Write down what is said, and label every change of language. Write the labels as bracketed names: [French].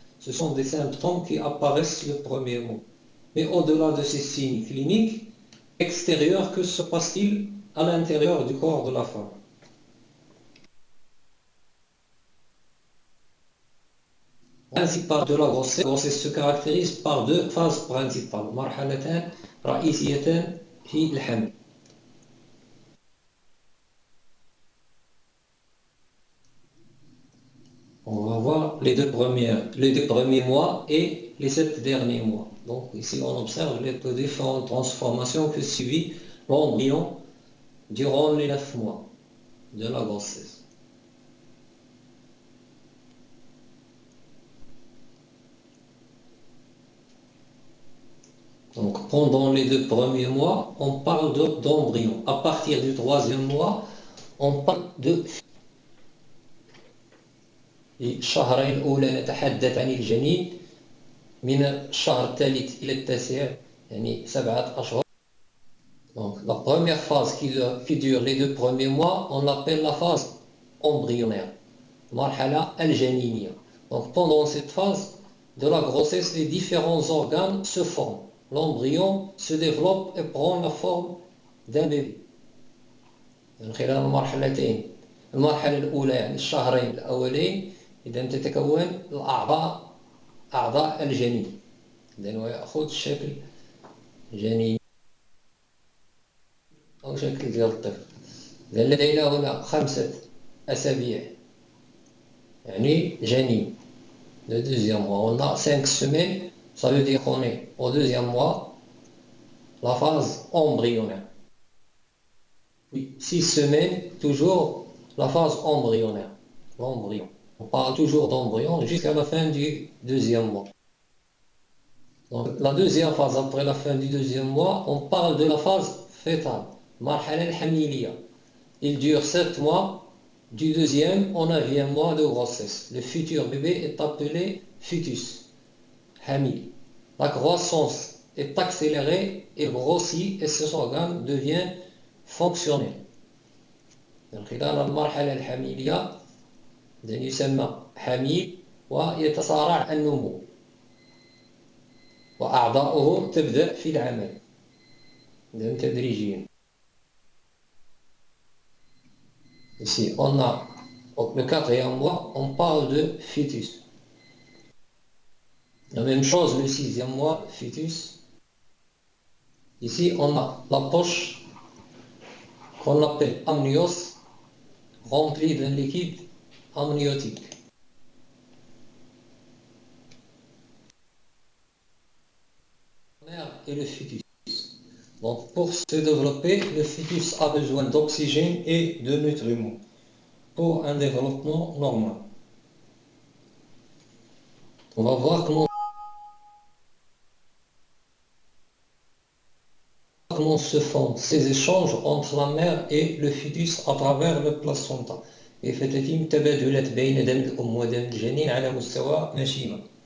[French] Ce sont des symptômes qui apparaissent le premier mois. Mais au-delà de ces signes cliniques extérieurs, que se passe-t-il à l'intérieur du corps de la femme? Principale de la grossesse se caractérise par 2 phases principales. [Arabic] مرحلتان رئيسيتان في الحمل. [French] On va voir les deux premiers mois et les 7 derniers mois. Donc ici on observe les différentes transformations que subit l'embryon durant les 9 mois de la grossesse. Donc pendant les 2 premiers mois, on parle d'embryon. À partir du 3e mois, on parle de [Arabic] الشهرين الأولى نتحدث عن الجنين من الشهر الثالث إلى التاسع يعني 7 أشهر. [French] Donc la première phase qui dure les 2 premiers mois, on l'appelle la phase embryonnaire. [Arabic] مرحلة الجنينية. [French] Donc pendant cette phase de la grossesse, les différents organes se forment. L'embryon se développe et prend la forme d'un bébé. [Arabic] من خلال المرحلتين. المرحلة الأولى يعني الشهرين الأولين إذا تتكون أعضاء الجنين. إذن هو يأخذ شكل جنين أو شكل ديال الطفل. إذن لدينا هنا 5 أسابيع يعني جنين. [French] Le deuxième mois, on a 5 semaines, ça veut dire qu'on est au 2e mois, la phase embryonnaire. Puis 6 semaines, toujours la phase embryonnaire, l'embryon. On parle toujours d'embryon jusqu'à la fin du 2e mois. Donc la deuxième phase, après la fin du 2e mois, on parle de la phase fétale, [Arabic] marhala al-hamiliya. [French] Il dure 7 mois, du 2e au 9e mois de grossesse. Le futur bébé est appelé fœtus, hamil. La croissance est accélérée, il grossit et ses organes deviennent fonctionnels. [Arabic] من خلال المرحلة الحميلية يسمى حميل ويتسارع النمو وأعضاؤه تبدأ في العمل تدريجيا. [French] Ici, on a le 4e mois, on parle de fœtus. La même chose le 6e mois, fœtus. Ici, on a la poche qu'on appelle amnios, remplie d'un liquide amniotique. La mère et le fœtus. Donc, pour se développer, le fœtus a besoin d'oxygène et de nutriments pour un développement normal. On va voir comment se font ces échanges entre la mère et le fœtus à travers le placenta. [Arabic] يتم تبادلات بين دم الأم ودم الجنين على مستوى مشيمة.